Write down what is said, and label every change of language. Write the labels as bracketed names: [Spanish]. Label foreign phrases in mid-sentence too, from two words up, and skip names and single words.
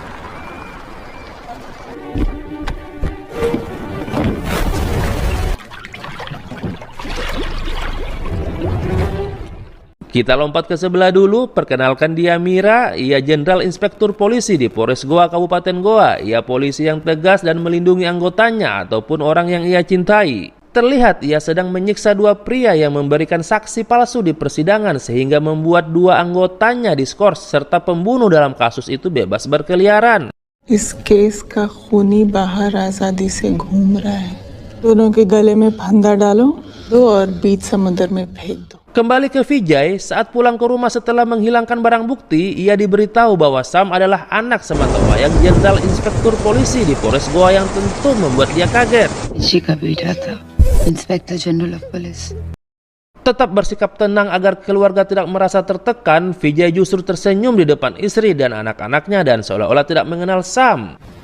[Indonesian] kita lompat ke sebelah dulu, perkenalkan dia Mira, ia Jenderal Inspektur Polisi di Polres Goa, Kabupaten Goa. Ia polisi yang tegas dan melindungi anggotanya ataupun orang yang ia cintai. Terlihat ia sedang menyiksa dua pria yang memberikan saksi palsu di persidangan sehingga membuat dua anggotanya diskors serta pembunuh dalam kasus itu bebas berkeliaran. [Hindi] इस केस का खूनी बाहर आजादी से घूम रहा है. दोनों के गले में फंदा डालो दो और बीच समुद्र में फेंक दो. [Indonesian] Kembali ke Vijay, saat pulang ke rumah setelah menghilangkan barang bukti, ia diberitahu bahwa Sam adalah anak sematawayang Jenderal Inspektur Polisi di Polres Goa yang tentu membuat dia kaget. Inspektur Jenderal [English] of Police. [Indonesian] Tetap bersikap tenang agar keluarga tidak merasa tertekan, Vijay justru tersenyum di depan istri dan anak-anaknya dan seolah-olah tidak mengenal Sam.